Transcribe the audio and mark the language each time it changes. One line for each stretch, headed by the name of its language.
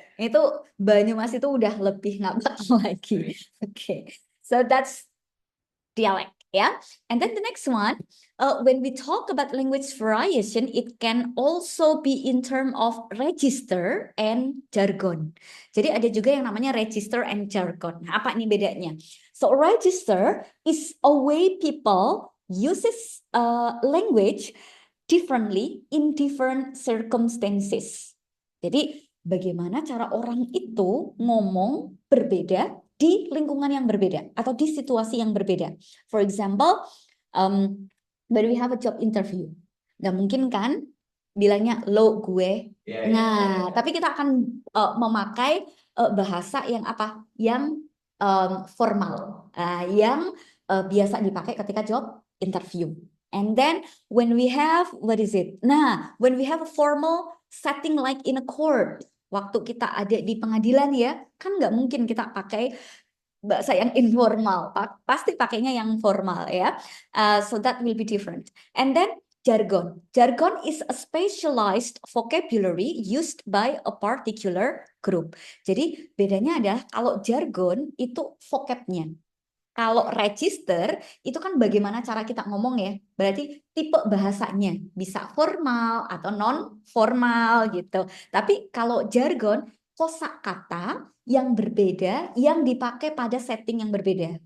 Indonesian: Itu Banyumas itu udah lebih ngapak lagi.
English: Okay, so that's dialect, yeah. And then the next one, when we talk about language variation, it can also be in term of register and jargon.
Indonesian: Jadi ada juga yang namanya register and jargon. Nah, apa nih bedanya?
English: So register is a way people uses language differently in different circumstances.
Indonesian: Jadi bagaimana cara orang itu ngomong berbeda di lingkungan yang berbeda atau di situasi yang berbeda.
English: For example, when we have a job interview,
Indonesian: nggak mungkin kan bilangnya lo gue. Nah, tapi kita akan memakai bahasa yang apa? Yang formal, yang biasa dipakai ketika job interview.
English: And then when we have, what is it?
Indonesian: Nah,
English: when we have a formal setting like in a court,
Indonesian: waktu kita ada di pengadilan ya, kan nggak mungkin kita pakai bahasa yang informal, pasti pakainya yang formal ya.
English: So that will be different. And then jargon. Jargon is a specialized vocabulary used by a particular group.
Indonesian: Jadi bedanya adalah kalau jargon itu vocabnya. Kalau register itu kan bagaimana cara kita ngomong ya. Berarti tipe bahasanya bisa formal atau non formal gitu. Tapi kalau jargon kosakata yang berbeda yang dipakai pada setting yang berbeda.